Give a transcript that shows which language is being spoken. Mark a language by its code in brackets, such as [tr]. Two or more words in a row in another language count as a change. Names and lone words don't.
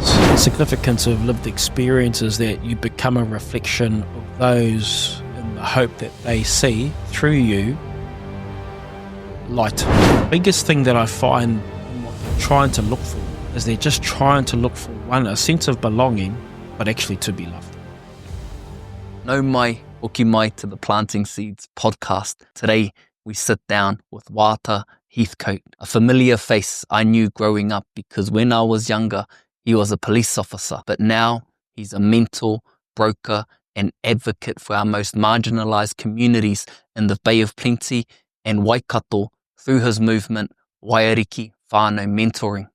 [en] The significance of lived experience is that you become a reflection of those in the hope that they see through you light. The biggest thing that I find in what they're trying to look for is they're just trying to look for a sense of belonging, but actually to be loved. [mi] No mai, hoki mai [en] to the Planting Seeds podcast. Today we sit down with Waata Heathcote, a familiar face I knew growing up because when I was younger he was a police officer, but now he's a mentor, broker and advocate for our most marginalised communities in the Bay of Plenty and Waikato through his movement Waiariki Whānau Mentoring.